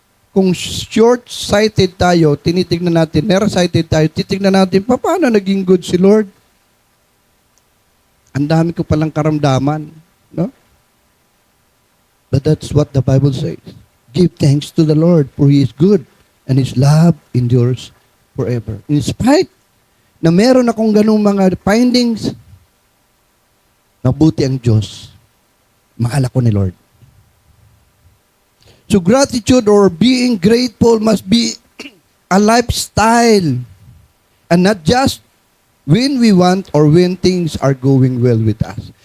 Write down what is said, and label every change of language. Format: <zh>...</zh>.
<tl>Kung short-sighted tayo, tinitignan natin, nearsighted tayo, titignan natin, paano naging good si Lord? Ang dami ko palang karamdaman. No?</tl> <en>But that's what the Bible says. Give thanks to the Lord, for He is good, and His love endures forever. In spite</en> <tl>na meron akong ganung mga findings, mabuti ang Diyos. Mahal ako ni Lord.</tl> <en>So gratitude or being grateful must be a lifestyle and not just when we want or when things are going well with us.</en>